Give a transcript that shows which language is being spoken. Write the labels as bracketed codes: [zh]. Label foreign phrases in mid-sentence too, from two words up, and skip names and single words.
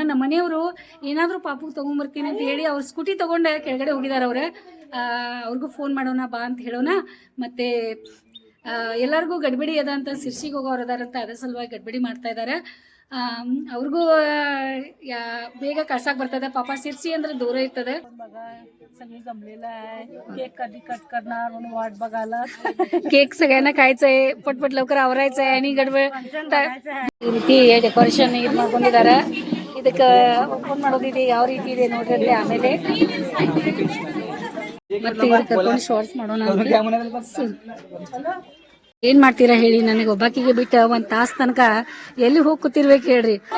[kn] ನಮ್ಮ ಮನೆಯವರು ಏನಾದರೂ ಪಾಪು ತೊಗೊಂಬರ್ತೀನಿ ಅಂತ ಹೇಳಿ ಅವ್ರು ಸ್ಕೂಟಿ ತೊಗೊಂಡು ಕೆಳಗಡೆ ಹೋಗಿದ್ದಾರೆ. ಅವ್ರಿಗೂ ಫೋನ್ ಮಾಡೋಣ ಬಾ ಅಂತ ಹೇಳೋಣ. ಮತ್ತು ಎಲ್ಲರಿಗೂ ಗಡ್ಬಡಿ ಅದ ಅಂತ ಸಿರ್ಸಿಗೆ ಹೋಗೋರು ಅದಾರಂತ ಅದ್ರ ಸಲುವಾಗಿ ಗಡ್ಬಡಿ ಮಾಡ್ತಾ ಇದ್ದಾರೆ. ಅವ್ರಿಗೂ ಬೇಗ ಕಳ್ಸಕ್ಕೆ ಬರ್ತದೆ. [hi] पापा सिरसी ಅಂದ್ರೆ दूर इतने [mr] सगळी जमलेलं आहे. केक कधी कट करणार म्हणून वाट बघायला. केक सगळ्यांना खायचंय, पटपट लवकर आवरायचंय आणि गडबड [kn] ಈ ರೀತಿ ಡೆಕೋರೇಷನ್ ಇದು ಮಾಡ್ಕೊಂಡಿದ್ದಾರೆ. ಇದಕ್ಕೆ ಓಪನ್ ಮಾಡೋದಿದೆ ಯಾವ ರೀತಿ ಇದೆ ನೋಡ್ರಿ. ಆಮೇಲೆ ಮತ್ತೆ ಕರ್ಕೊಂಡು ಶಾರ್ಟ್ಸ್ ಮಾಡೋಣ. ಏನ್ ಮಾಡ್ತೀರಾ ಹೇಳಿ, ನನಗೆ ಒಬ್ಬಾಕಿಗೆ ಬಿಟ್ಟ ಒಂದ್ ತಾಸ್ ತನಕ ಎಲ್ಲಿ ಹೋಗಿ ಕೂತಿರ್ಬೇಕು ಹೇಳ್ರಿ.